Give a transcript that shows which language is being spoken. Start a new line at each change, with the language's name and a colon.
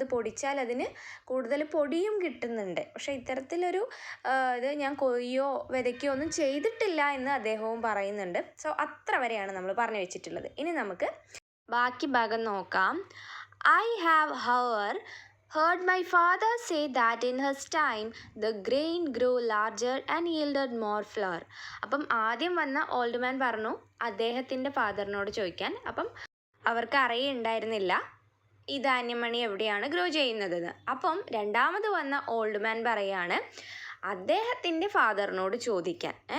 Malayalam: അത് പൊടിച്ചാൽ അതിന് കൂടുതൽ പൊടിയും കിട്ടുന്നുണ്ട്. പക്ഷേ ഇത്തരത്തിലൊരു ഇത് ഞാൻ കൊയ്യോ വിതയ്ക്കോ ഒന്നും ചെയ്തിട്ടില്ല എന്ന് അദ്ദേഹവും പറയുന്നുണ്ട്. സോ അത്ര വരെയാണ് നമ്മൾ പറഞ്ഞു വെച്ചിട്ടുള്ളത്. ഇനി നമുക്ക് ബാക്കി ഭാഗം നോക്കാം.
English: I have heard my father say that in his time the grain grew larger and yielded more flour.
Malayalam: അപ്പം ആദ്യം വന്ന ഓൾഡ് മാൻ പറഞ്ഞു അദ്ദേഹത്തിൻ്റെ ഫാദറിനോട് ചോദിക്കാൻ. അപ്പം അവർക്ക് അറിയുണ്ടായിരുന്നില്ല ഈ ധാന്യമണി എവിടെയാണ് ഗ്രോ ചെയ്യുന്നതെന്ന്. അപ്പം രണ്ടാമത് വന്ന ഓൾഡ് മാൻ പറയാണ് അദ്ദേഹത്തിൻ്റെ ഫാദറിനോട് ചോദിക്കാൻ.